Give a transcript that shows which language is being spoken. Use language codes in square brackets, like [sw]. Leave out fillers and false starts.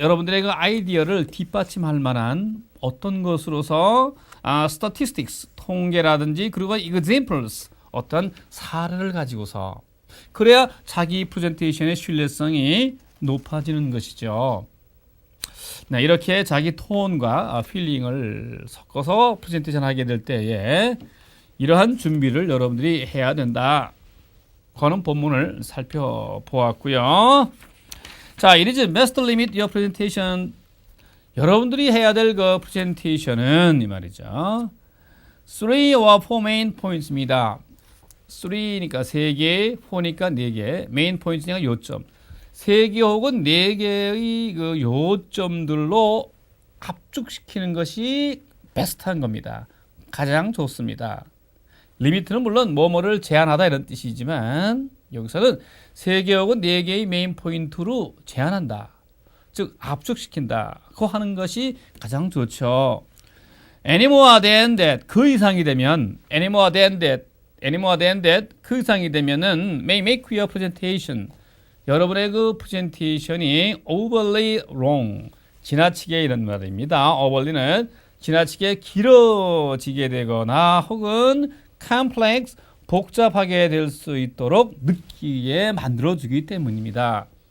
[ko] 여러분들의 그 아이디어를 뒷받침할 만한 어떤 것으로서 statistics, 통계라든지 그리고 examples, 어떤 사례를 가지고서 그래야 자기 프레젠테이션의 신뢰성이 높아지는 것이죠. 네, 이렇게 자기 톤과 필링을 섞어서 프레젠테이션 하게 될 때에 이러한 준비를 여러분들이 해야 된다. 그런 본문을 살펴보았고요. [en] 자, it is best limit your presentation. [ko] 여러분들이 해야 될 그 프레젠테이션은 이 말이죠. [en] 3 or 4 main points입니다. [ko] 3니까 3개, 4니까 4개, 메인 포인트니까 요점. 3개 혹은 4개의 그 요점들로 압축시키는 것이 베스트한 겁니다. 가장 좋습니다. 리미트는 물론 뭐뭐를 제한하다 이런 뜻이지만 여기서는 3개 혹은 4개의 메인 포인트로 제한한다. 즉 압축시킨다. 그 하는 것이 가장 좋죠. [en] Any more than that. [ko] 그 이상이 되면 [en] any more than that [ko] 그 이상이 되면은 [en] may make your presentation. [ko] 여러분의 그 프레젠테이션이 [en] overly long. [ko] 지나치게 이런 말입니다. overly는 지나치게 길어지게 되거나 혹은 complex, 복잡하게 될 수 있도록 느끼게 만들어주기 때문입니다.